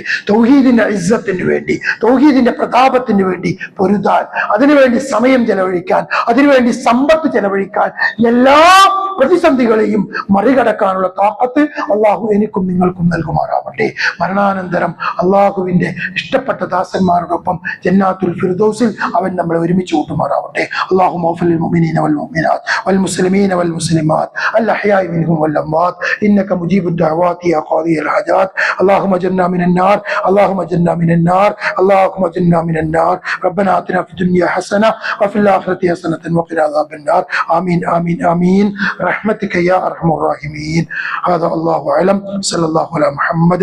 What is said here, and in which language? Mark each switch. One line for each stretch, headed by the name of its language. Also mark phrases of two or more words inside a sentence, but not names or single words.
Malayalam: തൗഹീദിന്റെ ഇസ്സത്തിന് വേണ്ടി, തൗഹീദിന്റെ പ്രതാപത്തിന് വേണ്ടി പൊരുതാൻ, അതിനുവേണ്ടി സമയം ചെലവഴിക്കാൻ, അതിനുവേണ്ടി സമ്പത്ത് ചെലവഴിക്കാൻ, എല്ലാ പ്രതിസന്ധികളെയും മറികടക്കാനുള്ള താക്കത്ത് അല്ലാഹു എനിക്കും നിങ്ങൾക്കും നൽകുമാറാവട്ടെ. മരണാനന്തരം അല്ലാഹുവിന്റെ ഇഷ്ടപ്പെട്ട ദാസന്മാരോടൊപ്പം ജന്നാത്തുൽ ഫിർദൗസിൽ അവൻ നമ്മളെ ഒരുമിച്ച് കൂട്ടുമാറാവട്ടെ.
Arabic: اللهم اغفر للمؤمنين والمؤمنات والمسلمين والمسلمات الأحياء منهم والأموات إنك مجيب الدعوات يا قاضي الحاجات. اللهم اجرنا من النار، اللهم اجرنا من النار، اللهم اجرنا من النار. ربنا آتنا في الدنيا حسنة وفي الآخرة حسنة وقنا عذاب النار. آمين آمين آمين برحمتك يا أرحم الراحمين. هذا الله أعلم. صلى الله على محمد.